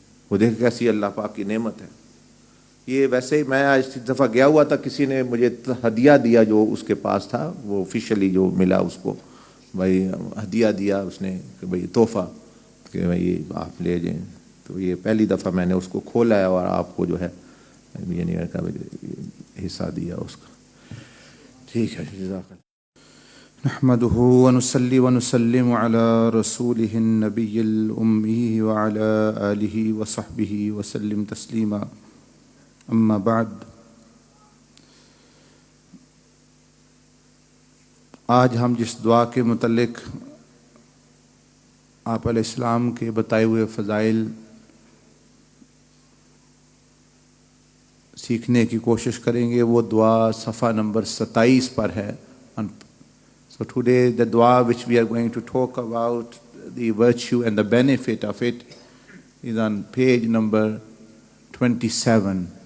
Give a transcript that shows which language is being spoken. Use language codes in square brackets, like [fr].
[ur] وہ دیکھ کیسی اللہ پاک کی نعمت ہے. یہ ویسے ہی میں آج دفعہ گیا ہوا تھا, کسی نے مجھے ہدیہ دیا جو اس کے پاس تھا, وہ آفیشلی جو ملا اس کو, بھائی ہدیہ دیا اس نے کہ بھئی تحفہ کہ بھئی آپ لے جائیں. تو یہ پہلی دفعہ میں نے اس کو کھولا ہے اور آپ کو جو ہے یعنی حصہ دیا اس کا. ٹھیک ہے, جزاک اللہ. [ar] نحمده ونصلي ونسلم على رسوله النبي الأمي وعلى آله وصحبه وسلم تسليما. [ur] أما بعد, آج ہم جس دعا کے متعلق آپ علیہ السلام کے بتائے ہوئے فضائل سیکھنے کی کوشش کریں گے, وہ دعا صفحہ نمبر 27 پر ہے. [en] So today the dua which we are going to talk about, the virtue and the benefit of it, is on page number 27.